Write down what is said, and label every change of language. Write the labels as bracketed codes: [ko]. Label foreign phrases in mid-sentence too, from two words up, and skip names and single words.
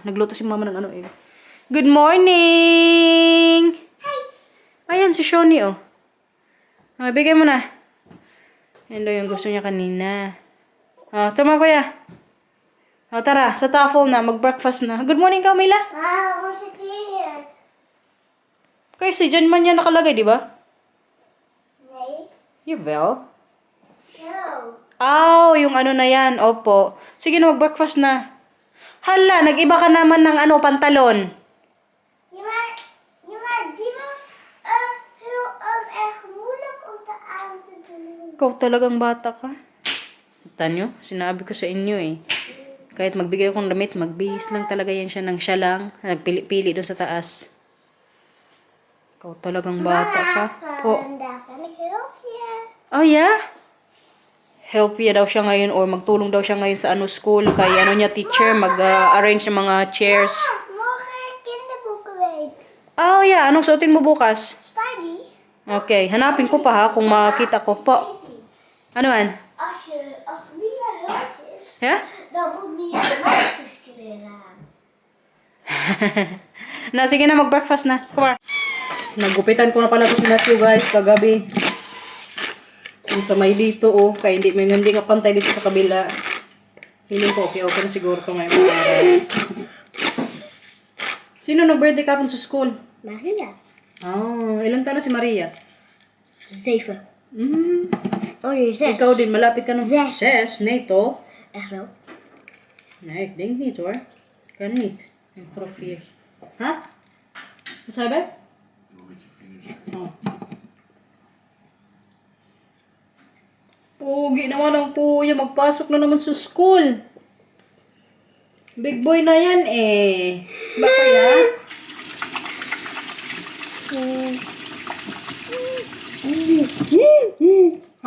[tl] Nagluto si mama ng [en] Good morning! [tl] Hi! Ayan, si Shoni, oh. Bigay mo na. Yan daw yung gusto niya kanina. Tama kuya. Tara, sa tafel na, mag-breakfast na. [en] Good morning, Camila. Where's the kids? [tl] Kasi dyan man yan nakalagay, di ba? [nl] Nee. Jawel. So. [tl] Yung na yan. Opo. Sige na, mag-breakfast na. Hala, nag-iba ka naman ng pantalon. [nl] Die was heel erg moeilijk om aan te doen. [tl] Ikaw talagang bata ka. Tanyo, sinabi ko sa inyo eh. Kahit magbigay akong damit, magbihis lang talaga yan siya ng siya lang. Nagpili-pili doon sa taas. Ikaw talagang bata ka. Po. [nl] Vandaag kan ik help je. [en] Oh yeah? [tl] Help ya daw siya ngayon or magtulong daw siya ngayon sa school. Kay niya teacher, mag-arrange ng mga chairs. [nl] Morgen kinderboekenweek. [en] Oh yeah, [tl] anong suotin mo bukas? Spidey. Okay, hanapin ko pa ha kung makita ko po. Ano man? [nl] Als Mila hulp is, [en] Yeah? [nl] dan moet Mila de meisjes kleren aan. [tl] Sige na, mag-breakfast na. [en] Come on. [tl] Nagupitan ko na pala ito si Matthew guys, kagabi. Yung sa may dito kaya hindi nga pantay dito sa kabila. Feeling ko okay na siguro ito ngayon. Sino nag-birthday kapon sa school? Maria. Ilang taon na si Maria? [nl] 7. Oh, zes. [tl] Ikaw din, malapit ka ng [nl] Zes. Zes, NATO. Echt wel? Nee, ik denk niet hoor. Kan niet. Een profiel. Ha? Wat zei je? [tl] Oh. Pugi naman ang kuya. Magpasok na naman sa school. [en] Big boy [tl] na yan eh. Ba kuya? Ha?